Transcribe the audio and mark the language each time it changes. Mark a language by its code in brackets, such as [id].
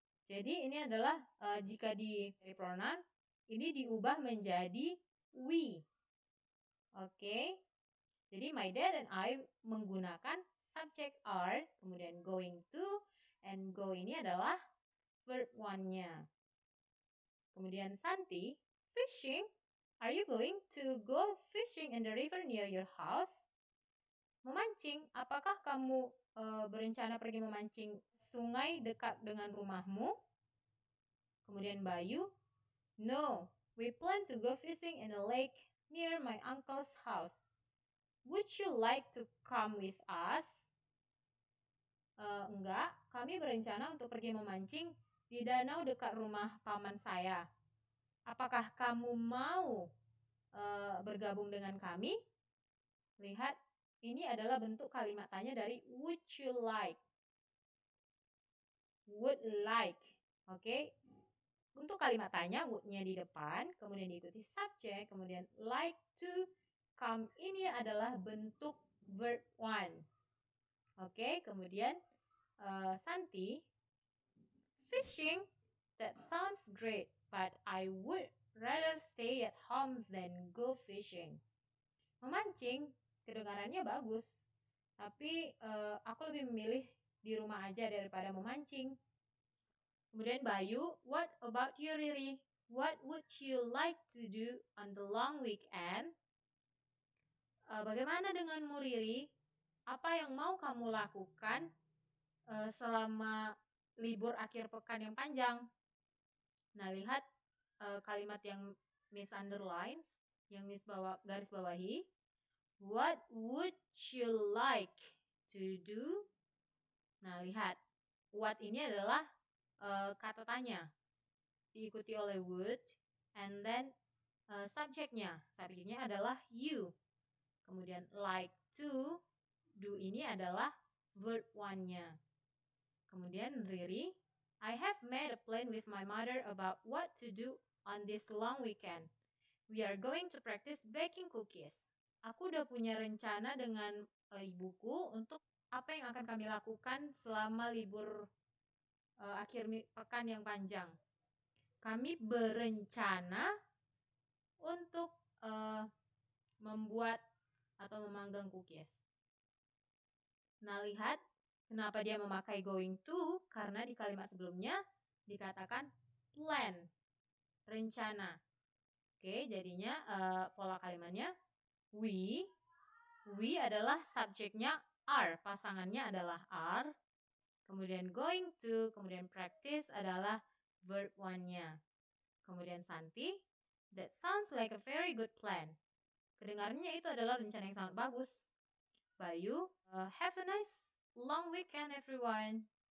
[id] Jadi ini adalah jika di pronoun, ini diubah menjadi we. Oke. Jadi [en] my dad and I [id] menggunakan [en] subject are, [id] kemudian [en] going to, and go [id] ini adalah [en] verb one-nya. [id] Kemudian Santi, fishing. [en] Are you going to go fishing in the river near your house? [id] Memancing, apakah kamu berencana pergi memancing sungai dekat dengan rumahmu? Kemudian [en] Bayu, no, we plan to go fishing in a lake near my uncle's house. Would you like to come with us? [id] Enggak, kami berencana untuk pergi memancing di danau dekat rumah paman saya. Apakah kamu mau bergabung dengan kami? Lihat, ini adalah bentuk kalimat tanya dari would you like. [en] Would like. [id] Oke. Untuk kalimat tanya, would-nya di depan, kemudian diikuti subjek, kemudian like to come. Ini adalah bentuk verb one. Oke, kemudian [en] Santi, fishing, that sounds great, but I would rather stay at home than go fishing. [id] Memancing, kedengarannya bagus, tapi aku lebih memilih di rumah aja daripada memancing. Kemudian [en] Bayu, what about you Riri? What would you like to do on the long weekend? [id] Bagaimana denganmu Riri? Apa yang mau kamu lakukan selama libur akhir pekan yang panjang? Nah, lihat kalimat yang Miss underline, yang Miss garis bawahi. [en] What would you like to do? [id] Nah, lihat. What ini adalah kata tanya. Diikuti oleh would. [en] And then [id] subjeknya. Subjeknya adalah you. Kemudian like to. Do ini adalah verb one-nya. Kemudian Riri. [en] I have made a plan with my mother about what to do on this long weekend. We are going to practice baking cookies. [id] Aku udah punya rencana dengan ibuku untuk apa yang akan kami lakukan selama libur akhir pekan yang panjang. Kami berencana untuk membuat atau memanggang cookies. Nah, lihat kenapa dia memakai going to, karena di kalimat sebelumnya dikatakan plan, rencana. Oke, jadinya pola kalimatnya we adalah subjeknya are, pasangannya adalah are. Kemudian going to, kemudian practice adalah verb one-nya. Kemudian [en] Santi, that sounds like a very good plan. [id] Kedengarannya itu adalah rencana yang sangat bagus. [en] Bayu, have a nice long weekend everyone.